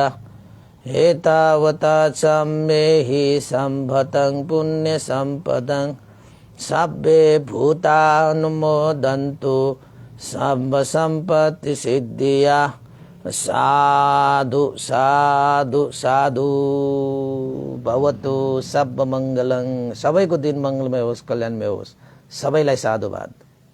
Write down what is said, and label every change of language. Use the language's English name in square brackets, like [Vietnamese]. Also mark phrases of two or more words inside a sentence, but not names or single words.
[Pali] एतावता सम्मेहि सम्पतं पुण्य सम्पदं सब्बे भूतानुमोदन्तु सर्व सम्पत्ति सिद्धिया। साधु साधु साधु भवतु सब मंगलं। [Nepali] सबैको दिन मंगलमय होस्, कल्याणमय होस्। सबैलाई साधुवाद।